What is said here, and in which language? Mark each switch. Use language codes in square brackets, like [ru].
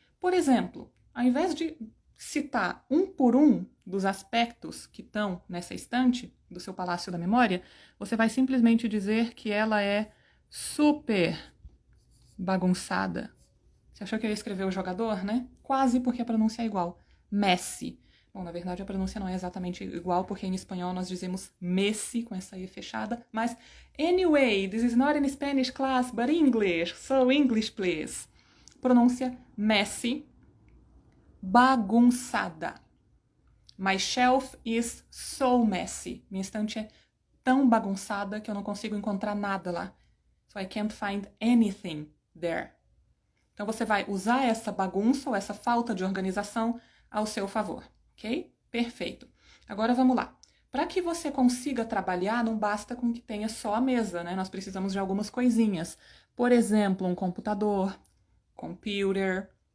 [pt] Por exemplo, ao invés de citar um por um dos aspectos que estão nessa estante do seu palácio da memória, você vai simplesmente dizer que ela é super bagunçada. Você achou que eu ia escrever o jogador, né? Quase, porque a pronúncia é igual. Messi. Bom, na verdade a pronúncia não é exatamente igual, porque em espanhol nós dizemos Messi, com essa I fechada. [en] Mas, anyway, this is not in Spanish class, but English. So English, please. Pronúncia Messi. Bagunçada. My shelf is so messy. [pt] Minha estante é tão bagunçada que eu não consigo encontrar nada lá. [en] So I can't find anything there. [pt] Então você vai usar essa bagunça ou essa falta de organização ao seu favor, ok? Perfeito. Agora vamos lá. Para que você consiga trabalhar, não basta com que tenha só a mesa, né? Nós precisamos de algumas coisinhas. Por exemplo, um computador, computer.